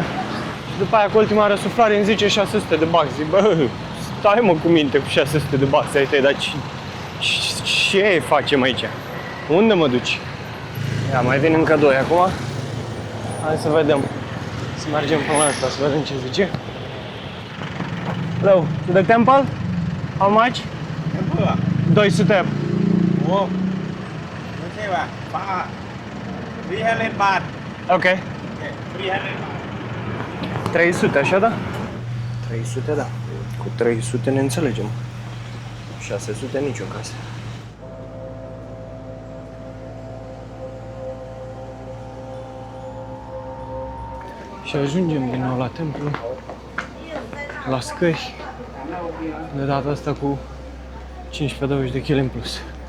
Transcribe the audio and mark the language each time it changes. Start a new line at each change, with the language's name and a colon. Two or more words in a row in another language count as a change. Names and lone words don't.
Romanian: Și după aia cu ultima răsuflare îmi zice 600 de bucks. Zic, bă, stai mă cu minte cu 600 de bucks ai tăi, dar ce facem aici? Unde mă duci? Ia, mai vin încă 2 acum. Hai să vedem. Să mergem până la asta, să vedem ce zice.
English: Hello, to the temple? How much? Temple 200.
Romanian: Wow. Okay, ba. Pa. 300 baht. Ok. Okay, 300 baht. 300, așa da? 300, da. Cu 300 ne înțelegem. 600 niciun caz. Și ajungem din nou la templu, la scări, de data asta cu 15-20 de kg în plus.